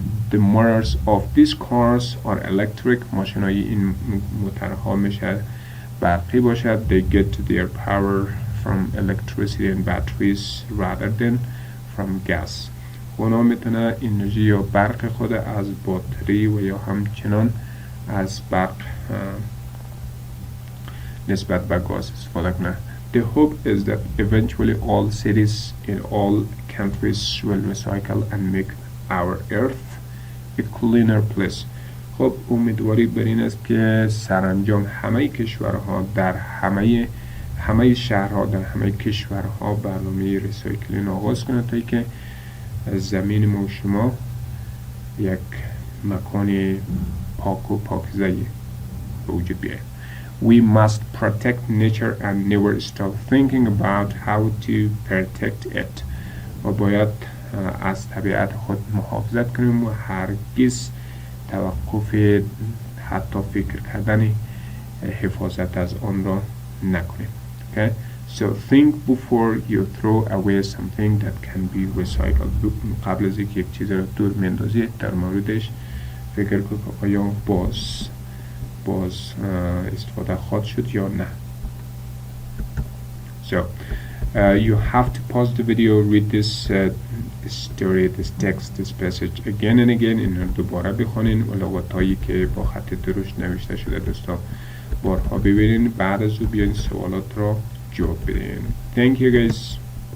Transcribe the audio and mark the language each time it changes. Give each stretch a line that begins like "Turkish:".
English: The motors of these cars are electric.
Persian: ماشین‌های این موتورها میشه برقی باشد.
English: They get their power from electricity and batteries rather than from gas.
Persian: اونا میتونه انرژی یا برق خود از باتری و یا همچنان از برق نسبت به گاز استفاده کنه.
English: The hope is that eventually all cities in all countries will recycle and make our earth a cleaner place.
Persian: خب امیدواری بر این است که سرانجام همه کشورها در همه شهرها در همه کشورها برنامه ریسایکلینگ آغاز کنند تا که زمین ما و شما یک مکان پاک و پاکیزه به وجود بیاید.
English: We must protect nature and never stop thinking about how to protect it.
Persian: و باید از طبیعت خود محافظت کنیم و هرگز توقف حتی فکر کردن حفاظت از آن را نکنیم.
English: Okay? So think before you throw away something that can be recycled.
Persian: قبل از اینکه یک چیز را دور میندازی در موردش فکر کن که آیا باز استفاده خواهد شد یا نه.
English: So you have to pause the video, read this story, this text, this passage again and again.
Persian: این رو دوباره بخونین و لغات هایی که با خط درشت نوشته شده دوستا بارها ببینین، بعد از او بیاین سوالات را جواب بدین.
English: Thank you guys.